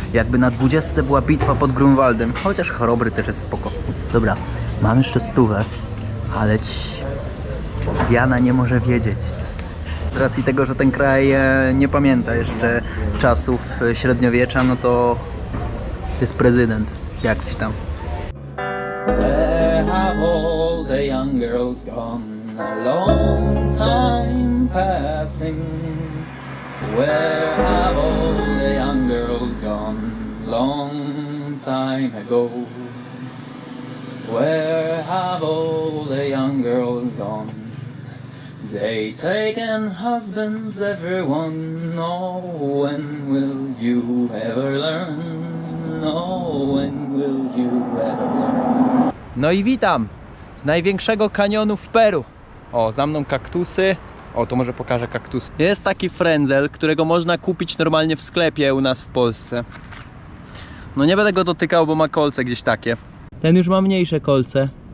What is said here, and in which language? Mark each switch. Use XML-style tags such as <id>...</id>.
<pl>Jakby na 20 była bitwa pod Grunwaldem. Chociaż Chorobry też jest spoko. Dobra, mam jeszcze 100, ale Diana nie może wiedzieć. Z racji tego, że ten kraj nie pamięta jeszcze czasów średniowiecza, no to jest prezydent jakiś tam.</pl> <en>Where have all the young girls gone? A long time passing. Where have all the young girls gone? Long time ago. Where have all the young girls gone? They taken husbands, everyone. Oh, when will you ever learn? Oh, when will you ever learn?</en> <pl>No i witam z największego kanionu w Peru. O, za mną kaktusy. O, to może pokażę kaktusy. Jest taki frędzel, którego można kupić normalnie w sklepie u nas w Polsce. No nie będę go dotykał, bo ma kolce gdzieś takie. Ten już ma mniejsze kolce.</pl>